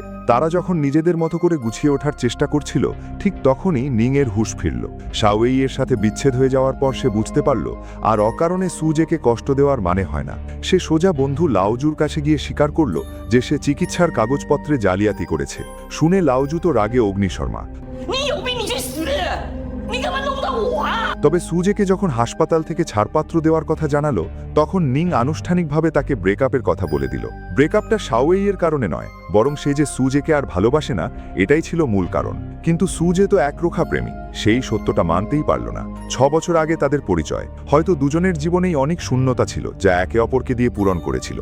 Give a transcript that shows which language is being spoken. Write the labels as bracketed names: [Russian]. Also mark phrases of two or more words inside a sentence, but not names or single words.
[Bangla] তারা যখন নিজেদের মতো করে গুছিয়ে ওঠার চেষ্টা করছিল, ঠিক তখনই নিংয়ের হুঁশ ফিরল। শাওইয়ের সাথে বিচ্ছেদ হয়ে যাওয়ার পর সে বুঝতে পারল আর অকারণে সুজেকে কষ্ট দেওয়ার মানে হয় না। সে সোজা বন্ধু লাওজুর কাছে গিয়ে স্বীকার করল যে সে চিকিৎসার কাগজপত্রে জালিয়াতি করেছে। শুনে লাওজু তো রাগে অগ্নিশর্মা। [Chinese] 你有病你去死！你干嘛弄到我啊？ [Bangla] তবে সুজেকে যখন হাসপাতাল থেকে ছাড়পত্র দেওয়ার কথা জানালো, তখন নিং আনুষ্ঠানিকভাবে তাকে ব্রেকআপের কথা বলে দিল। ব্রেকআপটা শাওইয়ের কারণে নয়, বরং সে যে সুজেকে আর ভালোবাসে না, এটাই ছিল মূল কারণ। কিন্তু সুজে তো একরোখা প্রেমী, সেই সত্যটা মানতেই পারল না। 6 বছর আগে তাদের পরিচয়, হয়তো দুজনের জীবনেই অনেক শূন্যতা ছিল যা একে অপরকে দিয়ে পূরণ করেছিল।